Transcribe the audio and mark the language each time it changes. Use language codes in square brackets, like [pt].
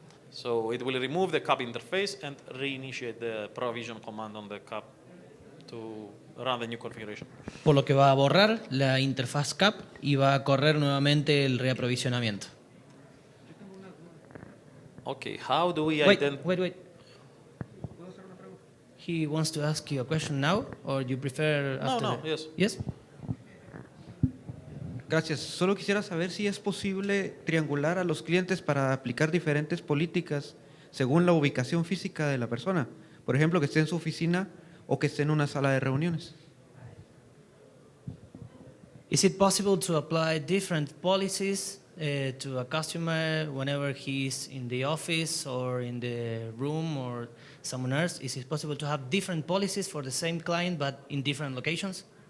[en] So it will remove the CAP interface and reinitiate the provision command on the CAP to run the new configuration. [es] Por lo que va a borrar la interfaz CAP y va a correr nuevamente el reaprovisionamiento. [en] Okay, how do we Wait. identify? [es] ¿Puedo hacer una pregunta? [en] He wants to ask you a question now, or you prefer No, after no, the- yes. Yes? [es] Gracias. Solo quisiera saber si es posible triangular a los clientes para aplicar diferentes políticas según la ubicación física de la persona. Por ejemplo, que esté en su oficina o que esté en una sala de reuniones. [en] Is it possible to apply different policies to a customer whenever he's in the office or in the room or somewhere else? Is it possible to have different policies for the same client but in different locations?